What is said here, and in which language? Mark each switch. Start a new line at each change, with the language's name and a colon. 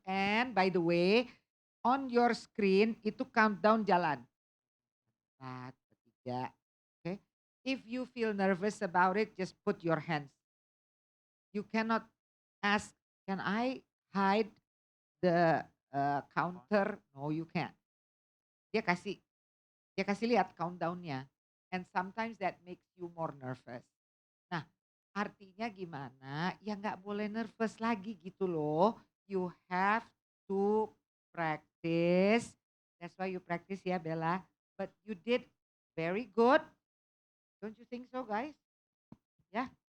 English: And by the way, on your screen
Indonesian: itu countdown jalan.
English: 4, 3, okay? If you feel nervous about it, just put your hands. You cannot ask, can I hide the counter? No, you can't.
Indonesian: Dia kasih dia kasih lihat countdownnya.
English: And sometimes that makes you more nervous.
Indonesian: Nah, artinya gimana? Ya nggak boleh nervous lagi gitu loh.
English: You have to practice. That's why you practice ya Bella. But you did very good. Don't you think so guys? Ya.